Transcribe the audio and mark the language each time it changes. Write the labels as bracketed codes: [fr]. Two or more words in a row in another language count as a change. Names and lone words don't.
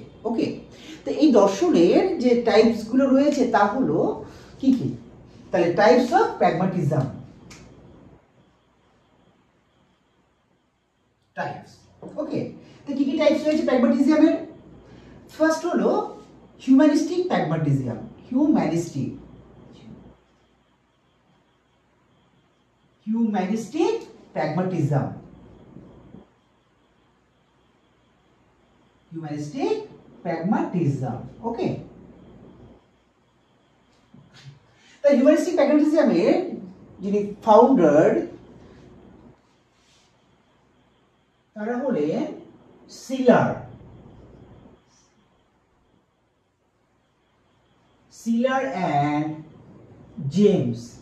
[bn] ওকে, তো এই দর্শনের যে টাইপসগুলো রয়েছে তা হলো কি কি? [en] তাহলে types of pragmatism. [bn] টাইপস, ওকে, তো কি কি টাইপস রয়েছে প্র্যাগমাটিজমের? [en] ফার্স্ট হলো humanistic pragmatism. হিউম্যানিস্টিক pragmatism. Humanistic pragmatism. Okay. The humanistic pragmatism [bn] এর যিনি [en] ফাউন্ডার [bn] তারা হলেন [en] সিলার অ্যান্ড জেমস।